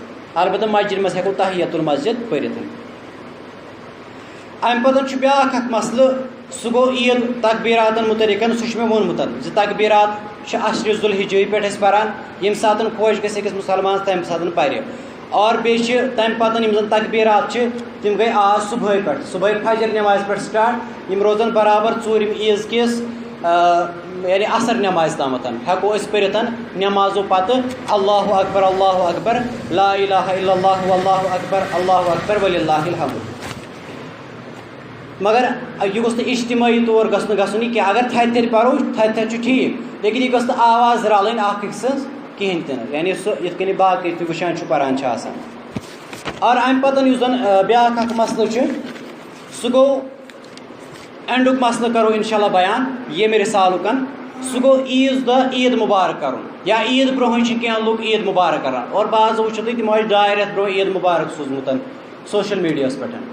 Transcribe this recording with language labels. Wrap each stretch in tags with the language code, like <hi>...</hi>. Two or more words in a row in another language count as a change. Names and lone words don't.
<ks>البتہ مسجِد منٛز ہٮ۪کو</ks> <ar>تحیت المسجد</ar> <ks>پٔرِتھ. اَمہِ پَتہٕ چھُ بیٛاکھ اکھ مسلہٕ سُہ گوٚو عیٖد تقبیٖراتن مُتعلِقن سُہ چھُ مےٚ ووٚنمُت زِ تقبیٖرات چھِ 10 ذوالحجہ پٮ۪ٹھ اَسہِ پَران ییٚمہِ ساتہٕ خۄش گژھِ أکِس مُسلمانَس تَمہِ ساتہٕ پَرِ. اور بیٚیہِ چھِ تَمہِ پَتہٕ یِم زَن تقبیٖرات چھِ تِم گٔے آز صُبحٲے پٮ۪ٹھ صُبحٲے فجر نٮ۪مازِ پٮ۪ٹھ سٹاٹ یِم روزن برابر ژوٗرِم عیٖز کِس یعنی عصر نٮ۪مازِ تامَتھ ہٮ۪کو أسۍ پٔرِتھ نٮ۪مازو پَتہٕ</ks> <ar>اللہُ اکبر اللہُ اکبر لا الہ الا اللہ واللہ اکبر اللہُ اکبر وللہ الحمد.</ar> <ks>مگر یہِ گوٚژھ نہٕ اجتمٲعی طور گژھِ نہٕ گژھُن یہِ کینٛہہ اگر تھدِ تھدِ پَرو تھدِ تھدِ چھُ ٹھیٖک لیکن یہِ گٔژھ نہٕ آواز رَلٕنۍ اکھ أکۍ سٕنٛز کِہیٖنۍ تہِ نہٕ یعنی سُہ یِتھ کٔنۍ باقٕے تہِ وٕچھان چھُ پَران چھِ آسان. اور اَمہِ پَتہٕ یُس زَن بیٛاکھ اکھ مسلہٕ چھُ سُہ گوٚو اینڈُک مسلہٕ کَرو اِنشاء اللہ بیان ییٚمہِ رِسالُک سُہ گوٚو عیٖذ دۄہ عیٖد مُبارک کَرُن یا عیٖد برونٛہٕے چھِ کینٛہہ لُکھ عیٖد مُبارک کَران اور بعض وٕچھِو تُہۍ تِمو آسہِ 2 رٮ۪تھ برونٛہہ عیٖد مُبارک سوٗزمُت</ks> <en>social media</en> <ks>پٮ۪ٹھ.</ks>